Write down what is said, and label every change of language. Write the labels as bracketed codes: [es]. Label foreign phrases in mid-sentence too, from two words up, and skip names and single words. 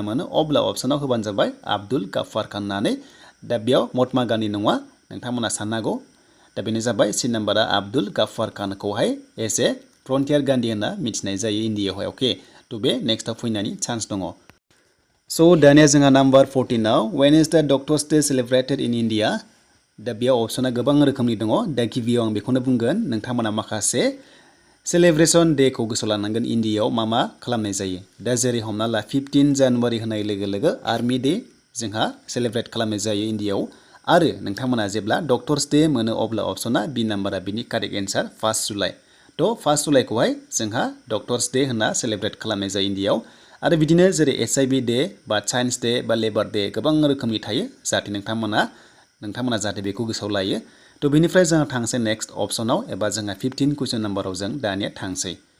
[brx] मोनो अब्ला अप्सनाव होबानो जाबाय आब्दुल गाफ्फार खान होननानै दा बेयाव महात्मा गान्धी नङा नोंथांमोना साननांगौ दा बेनो जाबाय सि नाम्बारा आब्दुल गाफ्फार खानखौहाय [en] as a Frontier Gandhi [brx] होनना मिथिनाय जायो इन्डियायावहाय अके थ' बे नेक्स्टआव फैनायनि चान्स दङ स' दानिया जोंहा नाम्बार 14आव [en] when is the doctors day celebrated in India [brx] दा बेयाव अप्सना गोबां रोखोमनि दङ दा गिबियाव आं बेखौनो बुंगोन नोंथांमोना माखासे [en] celebration day [brx] गोसोआव लानांगोन इन्डियायाव मा मा खालामनाय जायो दा जेरै हमना ला 15 जानुवारि होनाय लोगो लोगो [en] army day [brx] जोंहा सेलिब्रेट खालामनाय जायो इन्डियायाव आरो नोंथांमोना जेब्ला [en] doctors day [brx] मोनो अब्ला अप्सना बि नाम्बारा बिनि [en] correct answer [brx] 1 जुलाइ थ' 1 जुलाइखौहाय जोंहा [en] doctors day [brx] होनना सेलिब्रेट खालामनाय जायो इन्डियायाव आरो बिदिनो जेरै [en] HIV day [brx] बा [en] science day [brx] बा [en] labour day [brx] गोबां रोखोमनि थायो जाहाथे नोंथांमोना जाहाथे बेखौ गोसोआव लायो थ' बेनिफ्राय जोंहा थांसै नेक्स्ट अप्सनाव एबा जोंहा 15 [en] question number [brx] जों दानिया थांसै